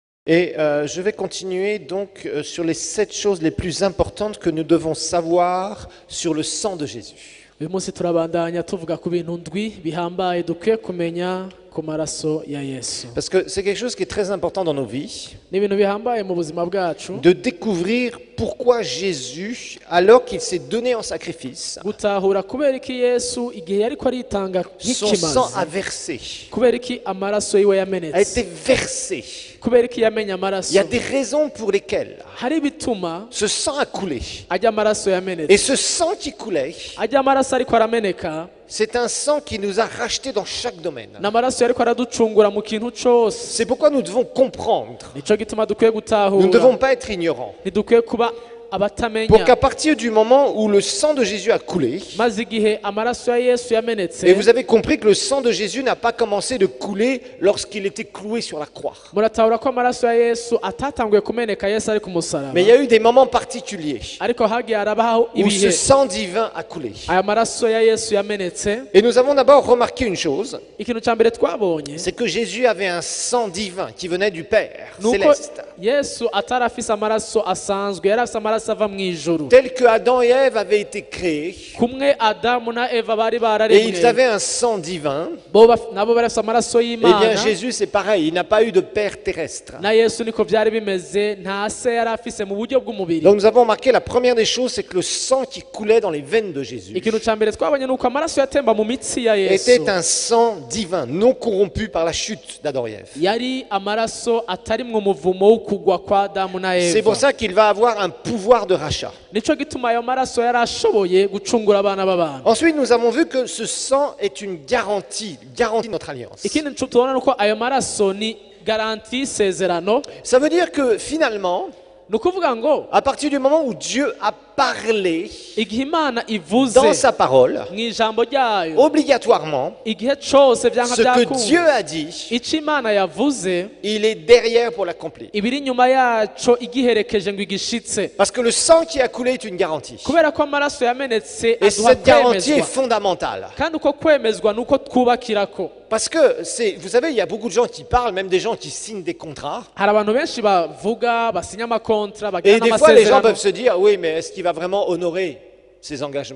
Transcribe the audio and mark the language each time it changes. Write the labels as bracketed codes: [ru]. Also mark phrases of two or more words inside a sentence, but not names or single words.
[fr] Et je vais continuer donc sur les 7 choses les plus importantes que nous devons savoir sur le sang de Jésus. [rn] uyu munsi turabandanya tuvuga ku bintu ndwi bihambaye dukwiye kumenya ku maraso ya Yesu. [fr] Parce que c'est quelque chose qui est très important dans nos vies, [rn] Ni ibintu bihambaye mu buzima bwacu [fr] de découvrir pourquoi Jésus, alors qu'il s'est donné en sacrifice, [rn] gutahura kubera iki Yesu igihe yariko aritanga [fr] son sang a [rn] nk'ikimazi, [fr] versé, [rn] kubera iki amaraso yiwe [fr] a été [rn] yamenetse, [fr] versé. [rn] kubera iki yamenye [fr] Il [rn] amaraso. [fr] y a des raisons pour lesquelles [rn] Hari ibituma [fr] ce sang a coulé. [rn] ajya amaraso [fr] Et [rn] yamenetse, [fr] ce sang qui coulait, [rn] ajya amaraso ariko arameneka, [fr] c'est un sang qui nous a rachetés dans chaque domaine. [rn] n'amaraso yariko araducungura mu kintu cose. [fr] C'est pourquoi nous devons comprendre. [rn] Nico gituma dukwiye [fr] Nous ne devons [rn] gutahura, [fr] pas être ignorants. [rn] ntidukwiye kuba [fr] Pour qu'à [rn] abatamenya. [fr] partir du moment où le sang de Jésus a coulé, [rn] Maze igihe amaraso ya Yesu yamenetse, [fr] et vous avez compris que le sang de Jésus n'a pas commencé de couler lorsqu'il était cloué sur la croix. [rn] muratahura ko amaraso ya Yesu atatanguye kumeneka Yesu ari ku musaraba, [fr] Mais il y a eu des moments particuliers [rn] ariko hagiye harabaho [fr] où ce [rn] ibihe [fr] sang divin a coulé. [rn] aya maraso ya Yesu yamenetse. [fr] Et nous avons d'abord remarqué une chose, [rn] Ikintu ca mbere twabonye [fr] c'est que Jésus avait un sang divin qui venait du Père [rn] nuko [fr] céleste. [rn] Yesu atari afise amaraso asanzwe, yari afise amaraso ava mu ijuru. [fr] Tel que Adam et Ève avaient été créés, [rn] Kumwe Adamu na Eva bari [fr] et ils [rn] bararemwe, [fr] avaient un sang divin, [rn] nabo bari afise amaraso [fr] eh bien [rn] y'Imana. [fr] Jésus c'est pareil, il n'a pas eu de Père terrestre. [rn] Na Yesu niko byari bimeze, nta se yari afise mu buryo bw'umubiri. [fr] Donc nous avons remarqué la première des choses, c'est que le sang qui coulait dans les veines de Jésus [rn] Ikintu ca mbere twabonye nuko amaraso yatemba mu mitsi ya Yesu [fr] était un sang divin, non corrompu par la chute d'Adam et Ève. [rn] yari amaraso atarimwo umuvumo wo kugwa kwa Adamu na [fr] C'est pour [rn] Eva. [fr] ça qu'il va avoir un pouvoir de rachat. [rn] Nico gituma ayo maraso yari ashoboye gucungura abana b'abantu. [fr] Ensuite, nous avons vu que ce sang est une garantie de notre alliance. [rn] Ikindi tubona nuko ayo maraso ni garanti y'isezerano. [fr] Ça veut dire que finalement, [rn] Ni ukuvuga ngo [fr] à partir du moment où Dieu a parlé [rn] igihe Imana ivuze [fr] dans sa parole, [rn] mu ijambo ryayo, [fr] obligatoirement, [rn] igihe cose vyanka [fr] ce que Dieu [rn] byakunda, [fr] a dit, [rn] ico Imana yavuze [fr] il est derrière pour l'accomplir. [rn] ibiri inyuma yaco igiherekeje ngo igishitse. [fr] Parce que le sang qui a coulé est une garantie. [rn] Kubera ko amaraso yamenetse [fr] Et [rn] aduha [fr] cette garantie est [rn] kwemezwa, [fr] fondamentale. [rn] kandi uko kwemezwa nuko twubakirako. [fr] Parce que c'est, vous savez, il y a beaucoup de gens qui parlent, même des gens qui signent des contrats. [rn] Hari abantu benshi bavuga basinya amakontra [fr] Et [rn] bagira [fr] des fois, les gens [rn] n'amasezerano, [fr] peuvent se dire, oui, mais est-ce qu'il va vraiment honorer ses engagements?